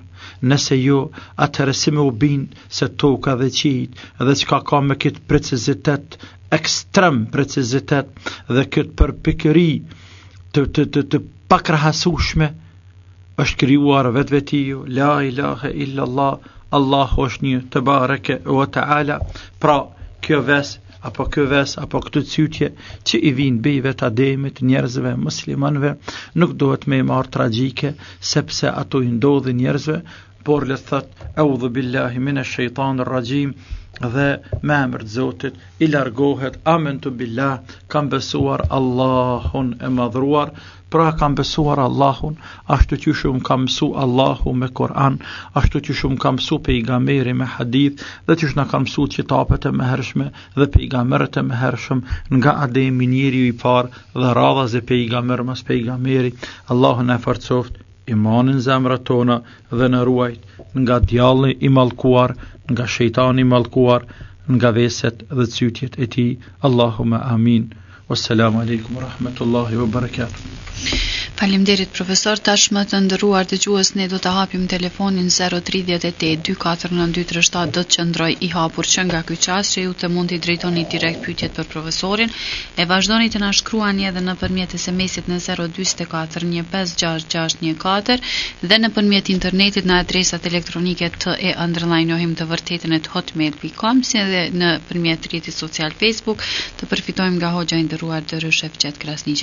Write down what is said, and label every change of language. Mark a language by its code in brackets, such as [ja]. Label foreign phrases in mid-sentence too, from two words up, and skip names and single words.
[sq] Nëse jo, atëherë si me u bind se toka dhe qiejt dhe çka ka me këtë precizitet, ekstrem precizitet dhe këtë përpikëri të pakrahasueshme, është krijuar vetvetiu, [ar] لا إله إلا الله, [sq] Allahu është një, [ar] تبارك وتعالى. [sq] Pra, kjo ves apo këtë cytje që i vijnë bijve të Ademit, njerëzve, muslimanëve, nuk duhet me marrë tragjike, sepse ato i ndodhin njerëzve, por le thot [ar] أعوذ بالله من الشيطان الرجيم, [sq] dhe me emër të Zotit i largohet. [ar] آمنت بالله, [sq] kam besuar Allahun e madhruar. Pra kam besuar Allahun, ashtu që shumë kam mësu Allahu me Kur'an, ashtu që shumë kam mësu pejgamberi me hadith, dhe që shumë kam mësu kitapet e mëhershme dhe pejgamberët e mëhershëm, nga Ademi njeriu i parë dhe radhas e pejgamber mas pejgamberi. Allahu na forcoft imanin zemrat tona dhe na ruajt nga djalli i mallkuar, nga shejtani i mallkuar, nga veset dhe cytjet e tij. [ar] اللهم آمين. والسلام عليكم ورحمة الله وبركاته. [sq] Faleminderit profesor, tashmë të nderuar dëgjues, ne do të hapim telefonin 038 249237, do të qëndroj i hapur që nga ky çast që ju të mund t'i drejtoni direkt pyetjet për profesorin, e vazhdoni të na shkruani edhe nëpërmjet SMS-it në 044 156614 dhe nëpërmjet internetit në adresat elektronike te@njohimtevërtetën@hotmail.com, si edhe nëpërmjet rrjetit social Facebook, të përfitojmë nga hoxha i nderuar Dërush Fqet Krasniqi.